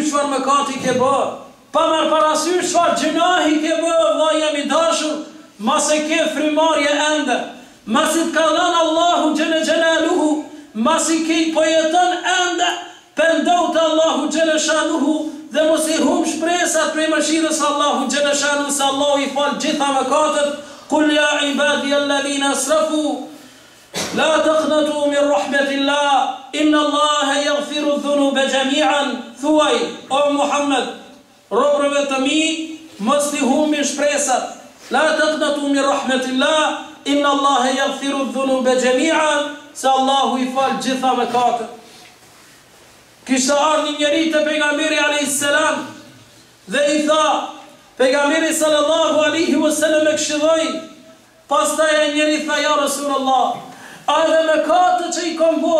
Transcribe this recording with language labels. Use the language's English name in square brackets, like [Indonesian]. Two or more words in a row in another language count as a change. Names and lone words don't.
[Albanian] çfarë mëkati ke bë, pa marrë parasysh çfarë gjunahi ke bë, vllai jam i dashur, mas e ke frymarrje ende, mas i të ka dhënë Allahu [Arabic] جل جلاله, [Albanian] mas i ke po jeton ende, pendohu te Allahu [Arabic] جل شأنه [Albanian] dhe mos i humb shpresat prej mëshirës Allahu [Arabic] جل شأنه [Albanian] se Allahu i fal gjitha mëkatet. [Arabic] قل يا عبادي الذين أسرفوا لا تقنطوا من رحمة الله إن الله يغفر الذنوب جميعا. [Albanian] Thuaj o Muhammed, robërve të mi, mos i humbi shpresat. [Arabic] لا تقنطوا من رحمة الله إن الله يغفر الذنوب جميعا, [Albanian] se Allahu i fal gjitha mëkatet. Kishte ardhur një njeri te pejgamberi [Arabic] عليه السلام [Albanian] dhe i tha, pejgamberi [Arabic] صلى الله عليه وسلم [Albanian] e këshilloi. Pastaj ai njeri tha, ja Rasulullah, a edhe mëkatet që i kam bo?